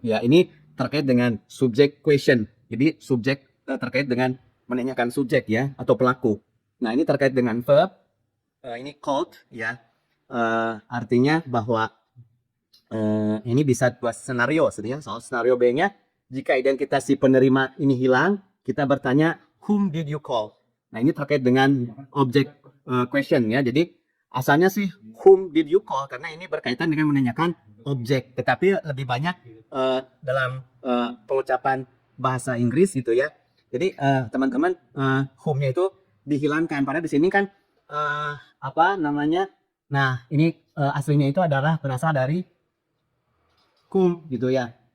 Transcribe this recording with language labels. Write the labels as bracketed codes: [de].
[id] Ya ini terkait dengan subject question. Jadi subjek terkait dengan menanyakan subjek ya atau pelaku. Nah ini terkait dengan verb. Ini called ya. Artinya bahwa ini bisa dua senario sebenarnya. Soal senario B-nya jika identitas si penerima ini hilang, kita bertanya [en] whom did you call. [id] Nah, ini terkait dengan object question ya. Jadi asalnya sih [en] whom did you call [id] karena ini berkaitan dengan menanyakan objek, tetapi lebih banyak dalam pengucapan bahasa Inggris gitu ya. Jadi teman-teman whom-nya itu dihilangkan. Padahal di sini kan apa namanya? Nah, ini aslinya itu adalah berasal dari whom gitu ya.